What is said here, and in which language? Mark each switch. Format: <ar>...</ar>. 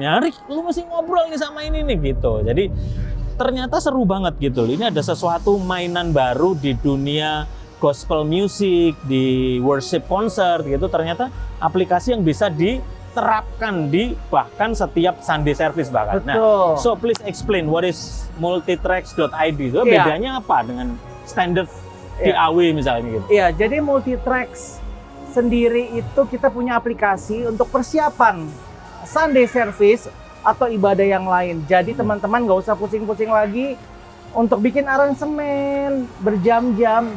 <id>Nyarik, lu mesti ngobrol nih sama ini nih gitu. Jadi ternyata seru banget gitu. Ini ada sesuatu mainan baru di dunia gospel music, di worship concert gitu. Ternyata aplikasi yang bisa diterapkan di bahkan setiap Sunday service bahkan. Betul.</id> <en>Nah, so please explain what is multitracks.id. So,</en> <id>bedanya apa dengan standard DAW misalnya gitu? Iya, jadi multitracks sendiri itu kita punya aplikasi untuk persiapan Sunday service atau ibadah yang lain. Jadi teman-teman nggak usah pusing-pusing lagi untuk bikin aransemen berjam-jam.</id>